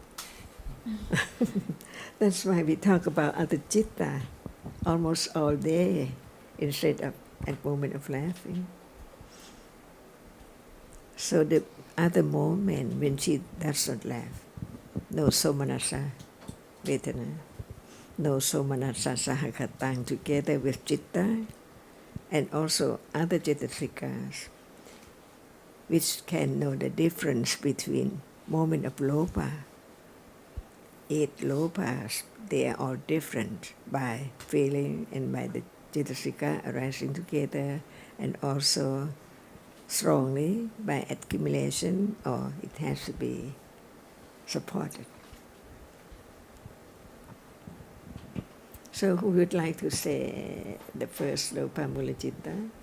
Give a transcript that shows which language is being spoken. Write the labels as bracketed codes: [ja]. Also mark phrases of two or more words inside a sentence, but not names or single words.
[en] That's why we talk about other citta almost all day instead of at moment of laughing. So the other moment when she does not laugh, no [pa] somanasa vedana, [en] no [pa] somanasa sahakatang [en] together with citta and also other cetasikas, which can know the difference between moment of lopa. 8 lopas, they are all different by feeling and by the cetasika arising together and also strongly by accumulation, or it has to be supported. So who would like to say the first [pa] lopa mula citta?